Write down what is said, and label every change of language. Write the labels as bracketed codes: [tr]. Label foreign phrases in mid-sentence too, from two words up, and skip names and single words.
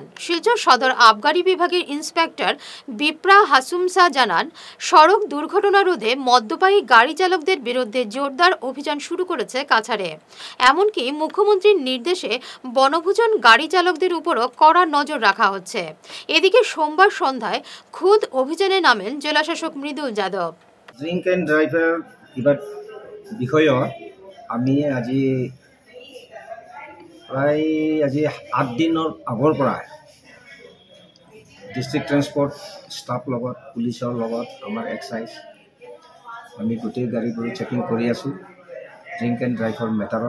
[bn] শিলচর সদর আবগারি বিভাগের ইন্সপেক্টর বিপ্রা হাসুমসা জানান সড়ক দুর্ঘটনা রোধে মদ্যপায়ী গাড়ি চালকদের বিরুদ্ধে জোরদার অভিযান শুরু করেছে কাছাড়ে। এমনকি মুখ্যমন্ত্রীর নির্দেশে বনভোজন গাড়ি চালকদের উপরও কড়া নজর রাখা হচ্ছে। এদিকে সোমবার সন্ধ্যায় খুদ অভিযানে নামেন জেলাশাসক মৃদুল যাদব। [en] drink and drive [as] বিষয়ত আমি আজি প্ৰায় 8 দিনৰ আগৰ পৰা [en] district transport staff [as] লগত পুলিচৰ লগত আমাৰ এক্সাইজ আমি গোটেই গাড়ীবোৰ চেকিং কৰি আছোঁ [en] drink and drive matter.